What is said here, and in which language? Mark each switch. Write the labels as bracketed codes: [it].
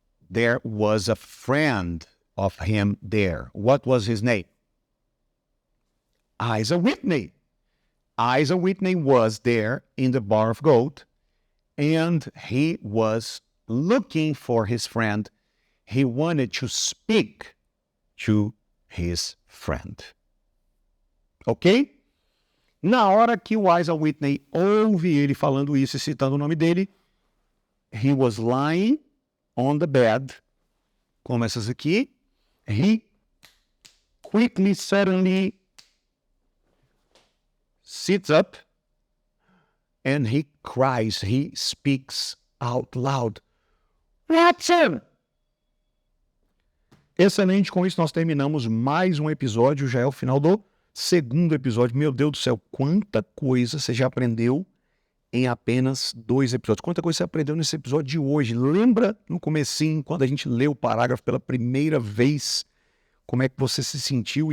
[en] There was a friend of him there. What was his name? Isa Whitney. Isa Whitney was there in the Bar of Gold, and he was looking for his friend. He wanted to speak to his friend. Ok? [pt] Na hora que o Isa Whitney ouve ele falando isso e citando o nome dele, [en] he was lying on the bed, [pt] como essas aqui. [en] He quickly, suddenly sits up and he cries, he speaks out loud. Watson! [pt] Excelente, com isso nós terminamos mais um episódio, já é o final do segundo episódio. Meu Deus do céu, quanta coisa você já aprendeu em apenas 2 episódios. Quanta coisa você aprendeu nesse episódio de hoje. Lembra no comecinho, quando a gente leu o parágrafo pela primeira vez, como é que você se sentiu?